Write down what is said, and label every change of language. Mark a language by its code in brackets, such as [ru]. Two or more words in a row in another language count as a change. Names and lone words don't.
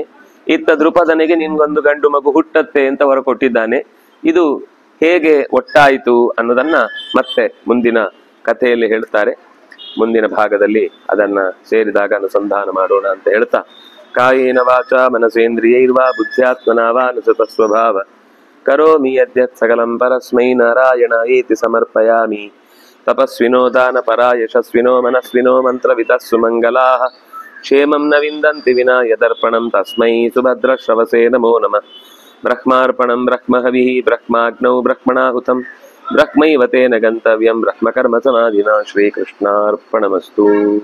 [kn] ಇತ್ತ ದೃಪದನಿಗೆ ನಿನ್ಗೊಂದು ಗಂಡು ಮಗು ಹುಟ್ಟತ್ತೆ ಅಂತ ವರ ಕೊಟ್ಟಿದ್ದಾನೆ. ಇದು ಹೇಗೆ ಒಟ್ಟಾಯಿತು ಅನ್ನೋದನ್ನ ಮತ್ತೆ ಮುಂದಿನ ಕಥೆಯಲ್ಲಿ ಹೇಳ್ತಾರೆ. ಮುಂದಿನ ಭಾಗದಲ್ಲಿ ಅದನ್ನ ಸೇರಿದಾಗ ಅನುಸಂಧಾನ ಮಾಡೋಣ ಅಂತ ಹೇಳ್ತಾ, [sa] ಕಾಯೇನ ವಾಚ ಮನಸೇಂದ್ರಿಯೈರ್ವಾ ಬುದ್ಧ್ಯಾತ್ಮನಾ ಅನುಸೃತ ಸ್ವಭಾವ ಕರೋಮಿ ಯದ್ಯತ್ ಸಕಲಂ ಪರಸ್ಮೈ ನಾರಾಯಣಾಯೇತಿ ಸಮರ್ಪಯಾಮಿ. ತಪಸ್ವಿನೋ ದಾನಪರಾ ಯಶಸ್ವಿನೋ ಮನಸ್ವಿನೋ ಮಂತ್ರವಿದಃ ಸುಮಂಗಲಾಃ ಕ್ಷೇಮಂ ನ ವಿಂದಂತಿ ವಿನಾ ಯದರ್ಪಣಂ ತಸ್ಮೈ ಸುಭದ್ರಶ್ರವಸೇ ನಮೋ ನಮಃ. ಬ್ರಹ್ಮಾರ್ಪಣಂ ಬ್ರಹ್ಮಹವಿಃ ಬ್ರಹ್ಮಾಗ್ನೌ ಬ್ರಹ್ಮಣಾಹುತಂ ಬ್ರಹ್ಮೈವ ತೇನ ಗಂತವ್ಯಂ ಬ್ರಹ್ಮಕರ್ಮ ಸಮಾಧಿನಾ. ಶ್ರೀಕೃಷ್ಣಾರ್ಪಣಮಸ್ತು.